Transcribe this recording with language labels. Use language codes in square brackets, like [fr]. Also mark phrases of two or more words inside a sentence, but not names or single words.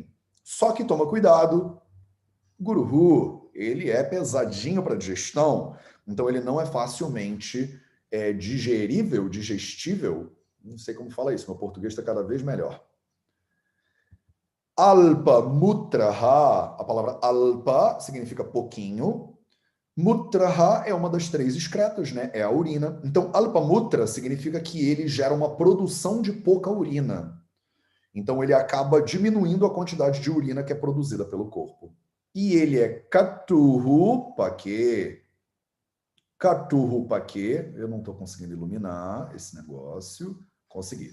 [pt] Só que toma cuidado, Guruhu, ele é pesadinho para digestão, então ele não é facilmente digerível, digestível. Não sei como fala isso, meu português está cada vez melhor. [sa] अल्प मूत्रः, [pt] a palavra alpa significa pouquinho. Mutraha é uma das três excretas, né? É a urina. Então, [sa] अल्प मूत्र [pt] significa que ele gera uma produção de pouca urina. Então, ele acaba diminuindo a quantidade de urina que é produzida pelo corpo. E ele é [sa] कटुः पाकः. कटुः पाकः, [pt] eu não estou conseguindo iluminar esse negócio. Consegui.